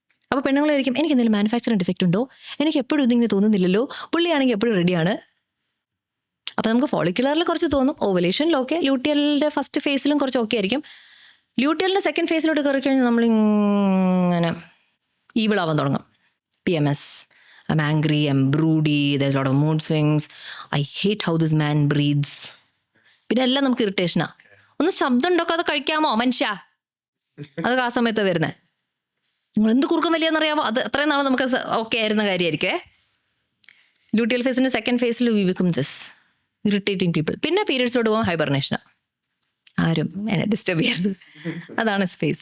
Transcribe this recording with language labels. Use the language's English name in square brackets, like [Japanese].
[Malayalam] അപ്പോൾ പെണ്ണുങ്ങളായിരിക്കും എനിക്ക് എന്തെങ്കിലും മാനുഫാക്ചറിങ് ഡിഫക്റ്റ് ഉണ്ടോ, എനിക്ക് എപ്പോഴും ഇതിങ്ങനെ തോന്നുന്നില്ലല്ലോ, പുള്ളിയാണെങ്കിൽ എപ്പോഴും റെഡിയാണ്. അപ്പോൾ നമുക്ക് ഫോളിക്കുലറിൽ കുറച്ച് തോന്നും, ഓവുലേഷനിലൊക്കെ, ലൂട്ടിയലിൻ്റെ ഫസ്റ്റ് ഫേസിലും കുറച്ച് ഓക്കെ ആയിരിക്കും. ലൂട്ടിയലിൻ്റെ സെക്കൻഡ് ഫേസിലോട്ട് കയറി കഴിഞ്ഞാൽ നമ്മളിങ്ങനെ ഈവിളാവാൻ തുടങ്ങും. [English] PMS, I'm angry, I'm broody, there's a lot of mood swings, I hate how this man breathes. [Malayalam] പിന്നെ എല്ലാം നമുക്ക് ഇറിറ്റേഷനാണ്. ഒന്ന് ശബ്ദം ഉണ്ടാക്കാതെ കഴിക്കാമോ മനുഷ്യ, അതൊക്കെ ആ സമയത്ത് വരുന്നത്. നിങ്ങൾ എന്ത് കുറുക്കം വലിയെന്നറിയാമോ, അത് അത്രയും നാളെ നമുക്ക് ഓക്കെ ആയിരുന്ന കാര്യമായിരിക്കേ. ലൂട്ടിയൽ ഫേസിൻ്റെ സെക്കൻഡ് ഫേസിൽ [English] We become this irritating people. [Malayalam] പിന്നെ പീരിയഡ്സിലോട്ട് പോകാൻ ഹൈബർനേഷനാണ്, ആരും എന്നെ ഡിസ്റ്റർബ് ചെയ്യരുത്, അതാണ് സ്പേസ്.